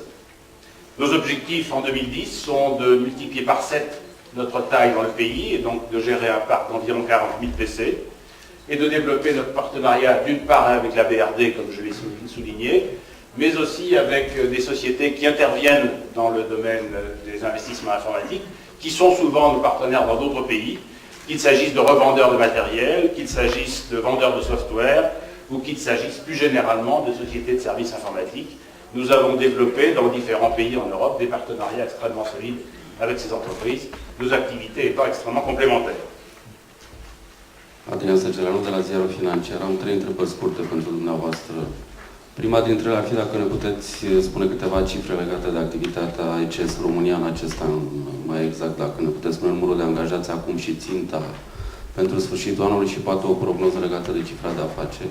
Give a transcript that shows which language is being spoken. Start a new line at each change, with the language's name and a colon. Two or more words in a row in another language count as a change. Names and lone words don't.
French: Nos objectifs en 2010 sont de multiplier par 7 notre taille dans le pays et donc de gérer un parc d'environ 40 000 PC et de développer notre partenariat d'une part avec la BRD, comme je l'ai souligné, mais aussi avec des sociétés qui interviennent dans le domaine des investissements informatiques, qui sont souvent nos partenaires dans d'autres pays, qu'il s'agisse de revendeurs de matériel, qu'il s'agisse de vendeurs de software, ou qu'il s'agisse plus généralement de sociétés de services informatiques. Nous avons développé dans différents pays en Europe des partenariats extrêmement solides avec ces entreprises, nos activités étant extrêmement complémentaires.
Romanian: Adrian Săgelanu de la Ziarul Financiar. Am 3 întrebări scurte pentru dumneavoastră. Prima dintre ele ar fi dacă ne puteți spune câteva cifre legate de activitatea ECS România în acest an, mai exact dacă ne puteți spune numărul de angajați acum și ținta pentru sfârșitul anului și poate o prognoză legată de cifra de afaceri.